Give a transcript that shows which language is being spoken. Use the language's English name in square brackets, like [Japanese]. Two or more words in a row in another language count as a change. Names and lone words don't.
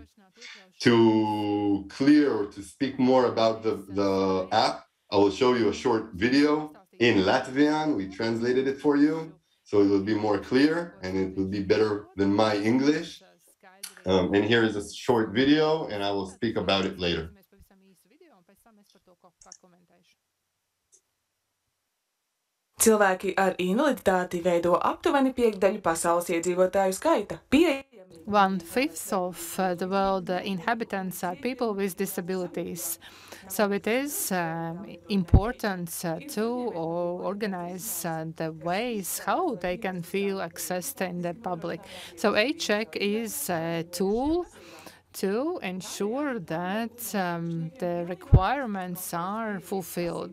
[English] To clear or to speak more about the app, I will show you a short video in Latvian. We translated it for you, so it will be more clear and it will be better than my English. And here is a short video, and I will speak about it later. [Latvian] Cilvēki ar invaliditāti veido aptuveni piekdaļu pasaules iedzīvotāju skaita. [English] 1/5 of the world inhabitants are people with disabilities. So it is important to organize the ways how they can feel accessed in the public. So A-Check is a tool to ensure that the requirements are fulfilled.